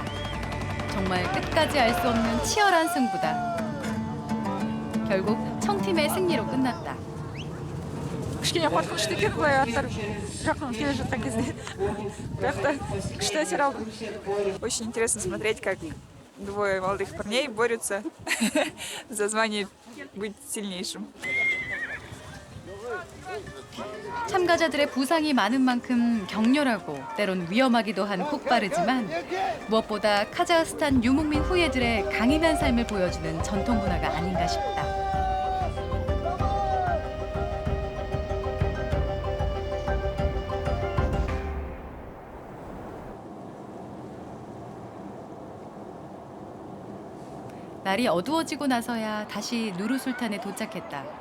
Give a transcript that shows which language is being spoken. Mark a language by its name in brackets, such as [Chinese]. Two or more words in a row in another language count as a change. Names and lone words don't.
[Korean] 정말 끝까지 알 수 없는 치열한 승부다. 결국 청팀의 승리로 끝났다. [Kazakh] кішкене қорқынышты екен былай аттар жақын келе жатқан кезде. Бірақ күшті әсер алдым. [Russian] Очень интересно смотреть, как двое молодых парней борются за звание быть сильнейшим. [Korean] 참가자들의 부상이 많은 만큼 격렬하고 때론 위험하기도 한 폭발이지만 무엇보다 카자흐스탄 유목민 후예들의 강인한 삶을 보여주는 전통 문화가 아닌가 싶다. 날이 어두워지고 나서야 다시 누르술탄에 도착했다.